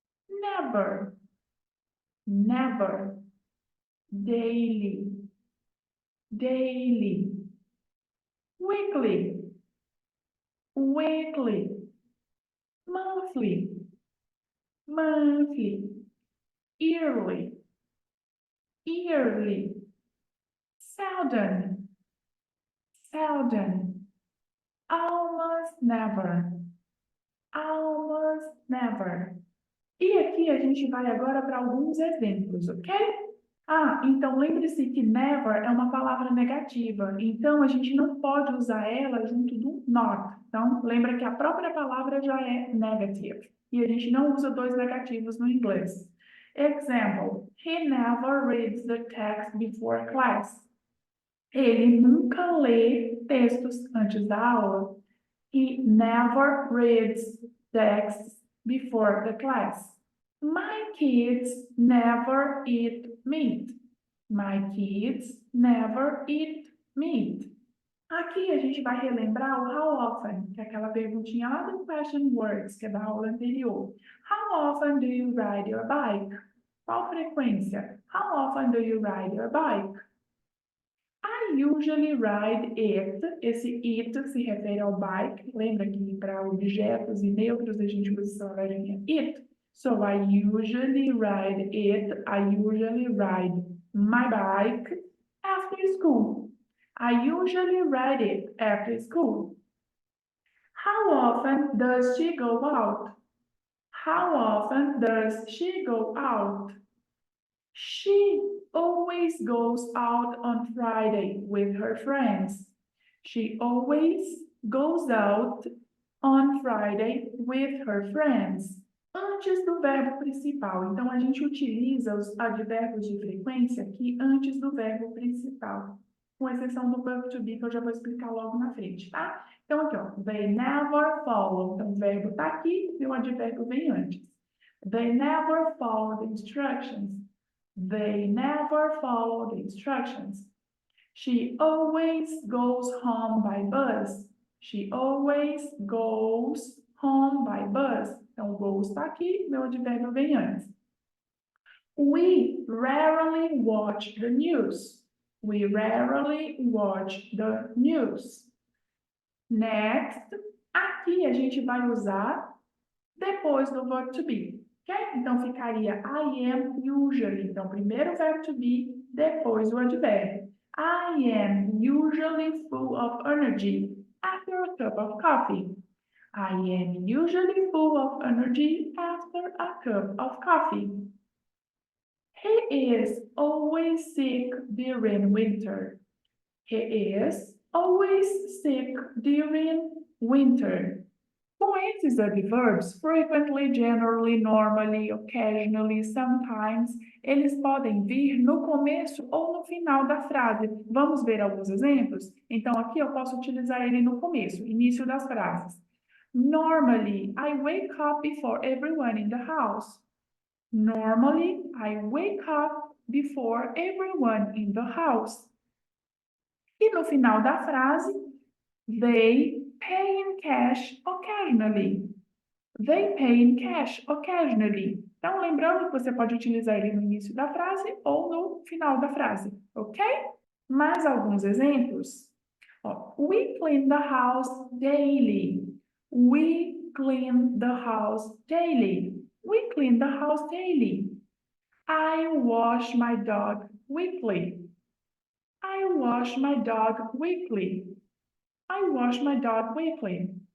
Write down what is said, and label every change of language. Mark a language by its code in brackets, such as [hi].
[en] never, never, daily, daily, weekly, weekly, monthly, monthly, yearly, yearly, seldom, seldom, almost never, almost never. [pt] E aqui a gente vai agora para alguns exemplos, ok? Então lembre-se que never é uma palavra negativa, então a gente não pode usar ela junto do not. Então, lembra que a própria palavra já é negative, e a gente não usa dois negativos no inglês. [en] Example, he never reads the text before class. [pt] Ele nunca lê textos antes da aula. [en] He never reads texts before the class. My kids never eat meat. My kids never eat meat. [pt] Aqui a gente vai relembrar o how often, que é aquela perguntinha lá do question words, que é da aula anterior. [en] How often do you ride your bike? [pt] Qual frequência? [en] How often do you ride your bike? I usually ride it. [pt] Esse it se refere ao bike. Lembra que para objetos e neutros a gente usa essa palavrinha it? [en] So I usually ride it. I usually ride my bike after school. I usually ride it after school. How often does she go out? How often does she go out? She always goes out on Friday with her friends. She always goes out on Friday with her friends. [pt] Antes do verbo principal. Então, a gente utiliza os advérbios de frequência aqui antes do verbo principal. Com exceção do verbo to be, que eu já vou explicar logo na frente, tá? Então, aqui, ó. [en] They never follow. [pt] Então, o verbo está aqui e o advérbio vem antes. [en] They never follow the instructions. They never follow the instructions. She always goes home by bus. She always goes home by bus. [pt] Então, goes está aqui, meu advérbio vem antes. [en] We rarely watch the news. We rarely watch the news. [pt] Next, aqui a gente vai usar depois do verbo to be. Okay? Então, ficaria [en] I am usually. [pt] Então, primeiro o verbo to be, depois o advérbio. [en] I am usually full of energy after a cup of coffee. I am usually full of energy after a cup of coffee. He is always sick during winter. He is always sick during winter. [pt] Com esses adverbs, frequently, generally, normally, occasionally, sometimes, eles podem vir no começo ou no final da frase. Vamos ver alguns exemplos? Então, aqui eu posso utilizar ele no começo, início das frases. [en] Normally, I wake up before everyone in the house. Normally, I wake up before everyone in the house. [pt] E no final da frase, [en] they pay in cash occasionally. They pay in cash occasionally. [pt] Então, lembrando que você pode utilizar ele no início da frase ou no final da frase, ok? Mais alguns exemplos. [en] We clean the house daily. We clean the house daily. We clean the house daily. I wash my dog weekly. I wash my dog weekly. I wash my dog weekly.